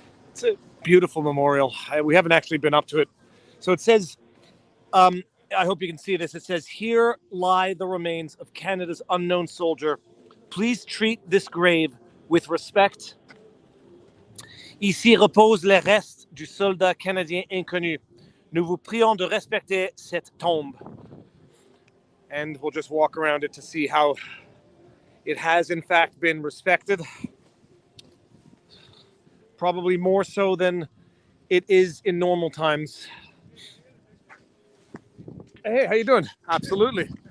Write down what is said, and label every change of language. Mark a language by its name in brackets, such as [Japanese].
[English] It's a beautiful memorial. We haven't actually been up to it. So it says, I hope you can see this. It says, "Here lie the remains of Canada's unknown soldier. Please treat this grave with respect. [French] Ici repose les restes du soldat canadien inconnu. Nous vous prions de respecter cette tombe." [English] And we'll just walk around it to see how it has in fact been respected. Probably more so than it is in normal times. Hey, how you doing? Absolutely.